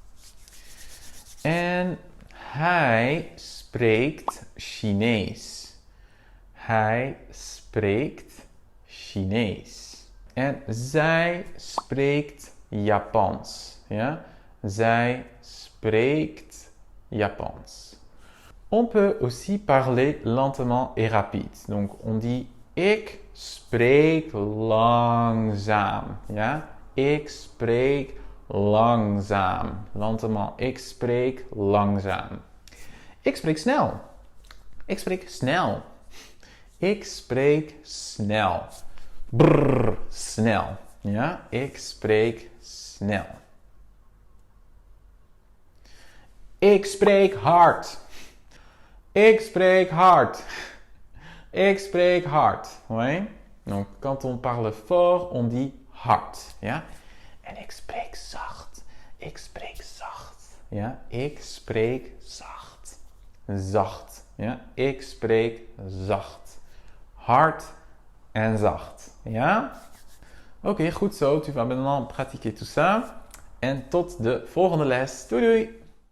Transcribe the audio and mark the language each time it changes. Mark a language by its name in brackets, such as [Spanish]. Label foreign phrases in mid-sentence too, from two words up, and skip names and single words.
[Dutch] En hij spreekt Chinees. Hij spreekt Chinees. En zij spreekt Japans, ja. Zij spreekt Japans. [French] On peut aussi parler lentement et rapide. Donc on dit [Dutch] ik spreek langzaam. Ja? Ik spreek langzaam. Lentement. Ik spreek langzaam. Ik spreek snel. Ik spreek snel. Ik spreek snel. Brrr, snel. Ja? Ik spreek snel. Ik spreek hard. Ik spreek hard. Ik spreek hard. [French] Oui? Donc, quand on parle fort, on dit hard. Ja? [Dutch] En ik spreek zacht. Ik spreek zacht. Ja? Ik spreek zacht. Zacht. Ja? Ik spreek zacht. Hard en zacht. Ja? Oké, goed zo. [French] Tu vas maintenant pratiquer tout ça. [Dutch] En tot de volgende les. Doei doei!